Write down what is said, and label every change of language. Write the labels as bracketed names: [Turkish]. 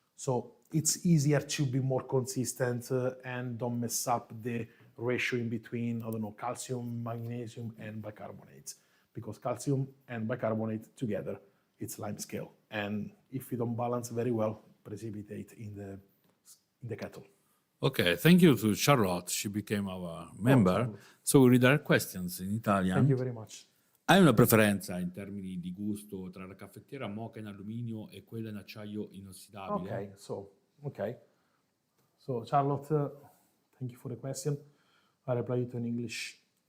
[English] So it's easier to be more consistent and don't mess up the ratio in between, I don't know, calcium, magnesium, and bicarbonate. Because calcium and bicarbonate together, it's lime scale. And if you don't balance very well, precipitate in the kettle. Okay, thank you to Charlotte. She became our member. So we read our questions in Italian. Thank you very much. [Italian] Hai una preferenza in termini di gusto tra la caffettiera moka in alluminio e quella in acciaio inossidabile? [English] Okay. So Charlotte, thank you for the question. I reply it in English.